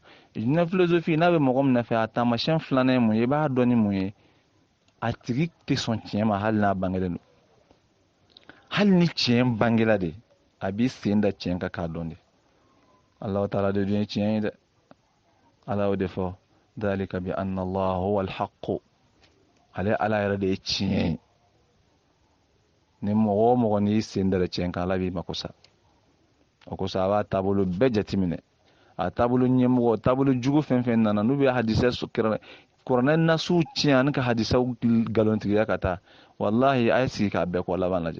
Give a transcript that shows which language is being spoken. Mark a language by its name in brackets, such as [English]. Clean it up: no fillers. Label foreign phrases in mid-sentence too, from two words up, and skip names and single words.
[Bambara] Jinɛ filosofi n'a bɛ mɔgɔ min nɔfɛ, a taamasiyɛn filanan ye mun ye? I b'a dɔn ni mun ye? A tigi tɛ sɔn tiɲɛ ma hali n'a bangelen don. Hali ni tiɲɛ bangela de, a b'i sen da tiɲɛ kan k'a dɔn de. Alahu taala de dun ye tiɲɛ ye dɛ. Ala y'o de fɔ, [Arabic] ذلك بأن الله هو الحق. [Bambara] Ale ala yɛrɛ de ye tiɲɛ ye. Ni mɔgɔ o mɔgɔ n'i sen da tiɲɛ kan, Ala b'i mako sa. O kosɔn a b'a taabolo bɛɛ jateminɛ. A taabolo ɲɛmɔgɔ, taabolo jugu fɛn fɛn nana n'u bɛ hadisa kuranɛ nasiw tiɲɛ ani ka hadisaw galontigiya ka taa, wallahi a ye sigi k'a bɛɛ kɔ laban lajɛ.